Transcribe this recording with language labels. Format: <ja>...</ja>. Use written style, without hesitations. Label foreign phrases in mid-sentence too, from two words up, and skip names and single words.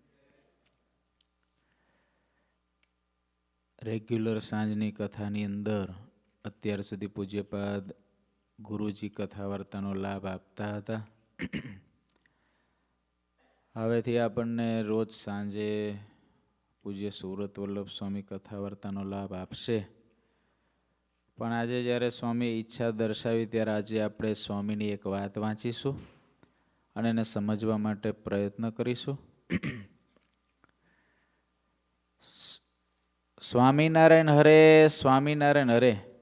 <gu>રેગ્યુલર સાંજની કથાની અંદર અત્યાર સુધી પૂજ્યપાદ ગુરુજી કથા વાર્તાનો લાભ આપતા હતા। હવેથી આપણને રોજ સાંજે પૂજ્ય સુરત વલ્લભ સ્વામી કથા વાર્તાનો લાભ આપશે। પણ આજે જ્યારે સ્વામી ઈચ્છા દર્શાવી ત્યારે આજે આપણે સ્વામીની એક વાત વાંચીશું અને એને સમજવા માટે પ્રયત્ન કરીશું। સ્વામિનારાયણ હરે, સ્વામિનારાયણ હરે।</gu>